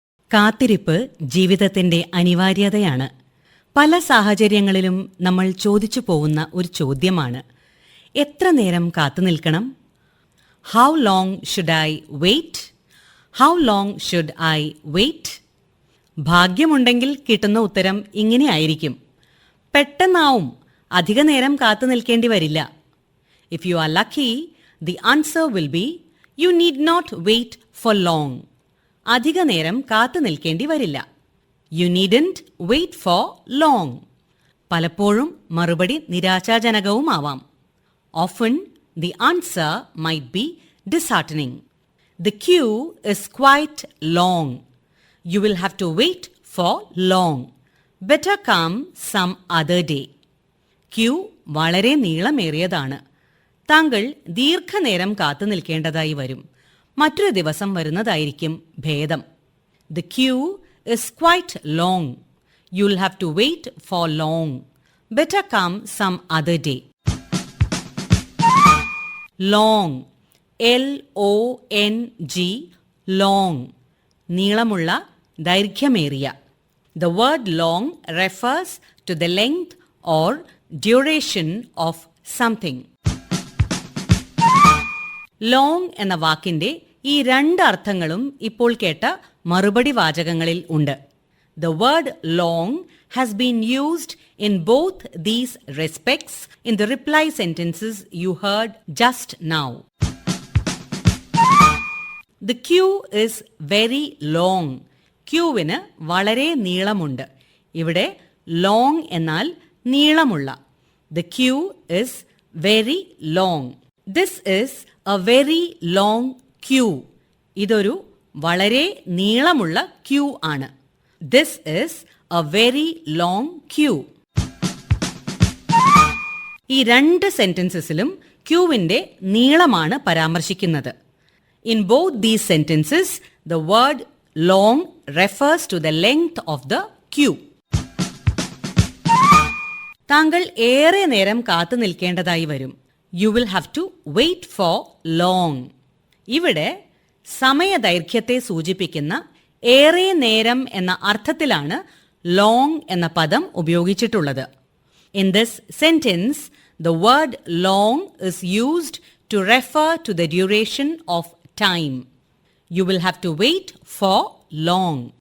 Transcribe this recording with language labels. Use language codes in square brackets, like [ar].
[ml] കാത്തിരിപ്പ് ജീവിതത്തിന്റെ അനിവാര്യതയാണ്. പല സാഹചര്യങ്ങളിലും നമ്മൾ ചോദിച്ചു പോകുന്ന ഒരു ചോദ്യമാണ്, എത്ര നേരം കാത്തു നിൽക്കണം? [en] How long should I wait? How long should I wait? [ml] ഭാഗ്യമുണ്ടെങ്കിൽ കിട്ടുന്ന ഉത്തരം ഇങ്ങനെയായിരിക്കും, പെട്ടെന്നാവും, അധിക നേരം കാത്തു നിൽക്കേണ്ടി വരില്ല. [en] If you are lucky, the answer will be, you need not wait for long. [ml] അധിക നേരം കാത്തു നിൽക്കേണ്ടി വരില്ല. [en] You needn't wait for long. [ml] പലപ്പോഴും മറുപടി നിരാശാജനകവുമാവാം. [en] Often the answer might be disheartening. The queue is quite long. You will have to wait for long. Better come some other day. [ml] Q വളരെ നീളമേറിയതാണ്. താങ്കൾ ദീർഘനേരം കാത്തു നിൽക്കേണ്ടതായി വരും. മറ്റൊരു ദിവസം വരുന്നതായിരിക്കും ഭേദം. [en] The queue is quite long. You'll have to wait for long. Better come some other day. Long. L-O-N-G. Long. [ml] നീളമുള്ള, ദൈർഘ്യമേറിയ. [en] The word long refers to the length or duration of something. [ml] Long എന്ന വാക്കിന്റെ ഈ രണ്ട് അർത്ഥങ്ങളും ഇപ്പോൾ കേട്ട മറുപടി വാചകങ്ങളിൽ ഉണ്ട്. [en] The word long has been used in both these respects in the reply sentences you heard just now. The queue is very long. [ml] ക്യൂവിന് വളരെ നീളമുണ്ട്. ഇവിടെ ലോങ് എന്നാൽ നീളമുള്ള. [en] The queue is very long. This is a very long queue. [ml] ഇതൊരു വളരെ നീളമുള്ള Q ആണ്. [en] This is a very long queue. [ml] ഈ രണ്ട് സെന്റൻസസിലും ക്യൂവിന്റെ നീളമാണ് പരാമർശിക്കുന്നത്. [en] In both these sentences, the word long refers to the length of the queue. [ml] താങ്കൾ ഏറെ നേരം കാത്തു നിൽക്കേണ്ടതായി വരും. [en] You will have to wait for long. [ml] ഇവിടെ സമയദൈർഘ്യത്തെ സൂചിപ്പിക്കുന്ന ഏറെ നേരം എന്ന അർത്ഥത്തിലാണ് long എന്ന പദം ഉപയോഗിച്ചിട്ടുള്ളത്. [en] In this sentence, the word long is used to refer to the duration of time. You will have to wait for long.